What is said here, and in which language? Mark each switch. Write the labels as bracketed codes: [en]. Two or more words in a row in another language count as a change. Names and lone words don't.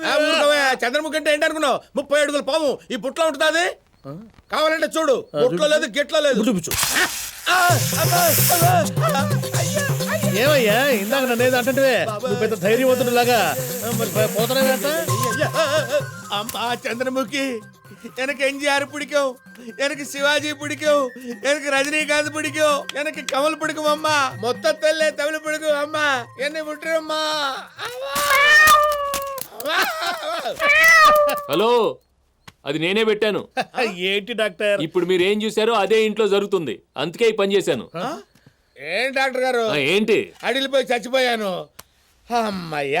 [te] చంద్రముఖి అంటే ఏంటి అనుకున్నావు? 30 అడుగుల పాము ఈ బుట్టలో ఉంటుంది. అది కావాలంటే చూడు, బుట్టలో లేదు, గిట్లో లేదు. చూపించు. ఏమయ్యా ఇందాక నన్నేది అంటే నువ్వు పెద్ద ధైర్యవంతుడు లాగా పోతానేంట. అమ్మా చంద్రముఖి, [ta] எனக்கு எம்ஜிஆர் பிடிக்கும், எனக்கு சிவாஜி பிடிக்கும், எனக்கு ரஜினிகாந்த் பிடிக்கும், எனக்கு கமல் பிடிக்கும். அம்மா மொத்தத்தில் தமிழ் பிடிக்கும். அம்மா என்னை விட்டுரும்மா. [te] హలో, అది నేనే పెట్టాను. ఏంటి డాక్టర్? ఇప్పుడు మీరు ఏం చూసారో అదే ఇంట్లో జరుగుతుంది. అందుకే ఈ పని చేశాను. ఏం డాక్టర్ గారు? ఏంటి అడిలిపోయి చచ్చిపోయాను. అమ్మయ్యా.